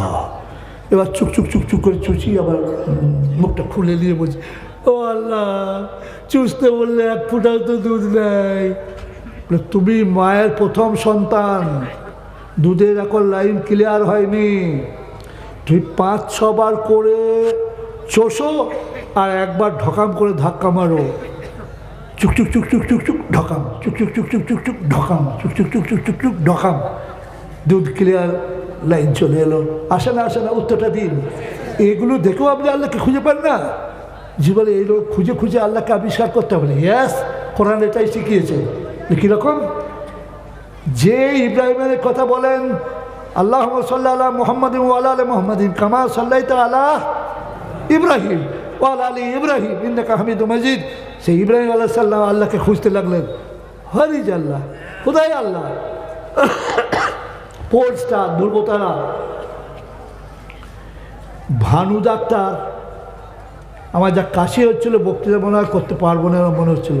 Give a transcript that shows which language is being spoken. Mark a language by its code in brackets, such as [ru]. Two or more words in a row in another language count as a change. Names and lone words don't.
[bn] এবার চুক চুক চুক চুক করে চুচি, আবার মুখটা খুলে নিয়ে বলছি, ও আল্লাহ, চুষতে বললে 1 ফোঁটাও তো দুধ নেই। তুমি মায়ের প্রথম সন্তান, দুধের এখন [en] line clear [bn] হয়নি। তুমি 5-6 বার করে চষো আর একবার ঢকাম করে ধাক্কা মারো। চুক চুক চুক চুক চুক চুক ঢকাম, চুক চুক চুক চুক চুক চুক ঢকাম, চুক চুক চুক চুক চুক চুক ঢকাম। দুধ ক্লিয়ার, লাইন চলে এলো। আসে না আসে না? উত্তরটা দিন। এগুলো দেখেও আপনি আল্লাহকে খুঁজে পান না? জীবনে এই লোক খুঁজে খুঁজে আল্লাহকে আবিষ্কার করতে হবে। ইয়াস, কোরআন এটাই শিখিয়েছে। কীরকম? যে ইব্রাহিমের কথা বলেন, [ar] اللهم صل على محمد وعلى آل محمد كما صليت على إبراهيم وعلى آل إبراهيم إنك حميد مجيد. [bn] সেই ইব্রাহিম [ar] عليه السلام [bn] আল্লাহকে খুঁজতে লাগলেন। হরিজ আল্লাহ, খোদাই আল্লাহ। পোস্টার ধ্রুবতারা, ভানু ডাক্তার আমার যা কাশি হচ্ছিল বক্তৃতা মনে হয় করতে পারবো না মনে হচ্ছিল।